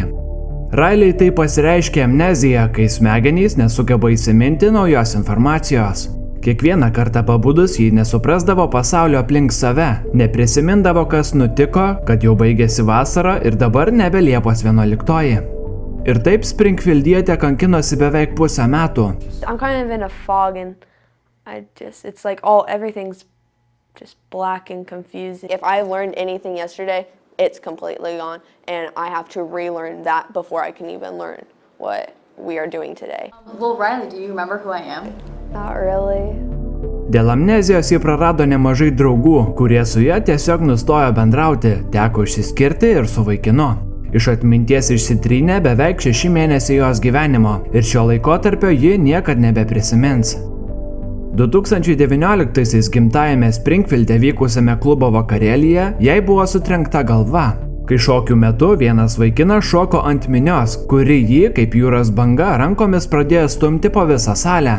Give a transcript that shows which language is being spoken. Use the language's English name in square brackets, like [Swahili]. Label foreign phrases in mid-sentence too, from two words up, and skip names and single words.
[Lithuanian] Riley tai pasireiškia amnezija, kai smegenys nesugeba įsiminti naujos informacijos. Kiekvieną kartą pabudus ji nesuprasdavo pasaulio aplink save, neprisimindavo, kas nutiko, kad jau baigėsi vasara ir dabar nebe Liepos 11. Ir taip Springfieldietė kankinosi beveik pusę metų. [English] I'm kind of in a fog and it's like everything's just black and confusing. If I learned anything yesterday, it's completely gone and I have to relearn that before I can even learn what we are doing today. Well, Riley, do you remember who I am? Not really. [Lithuanian] Dėl amnezijos ji prarado nemažai draugų, kurie su ja tiesiog nustojo bendrauti, teko išsiskirti ir su vaikinu. Iš atminties išsitrynė beveik 6 mėnesiai jos gyvenimo ir šio laikotarpio ji niekad nebeprisimins. 2019-aisiais gimtajame Springfielde vykusiame klubo vakarėlyje jai buvo sutrenkta galva, kai šokių metu vienas vaikinas šoko ant minios, kuri jį, kaip jūros banga, rankomis pradėjo stumti po visą salę.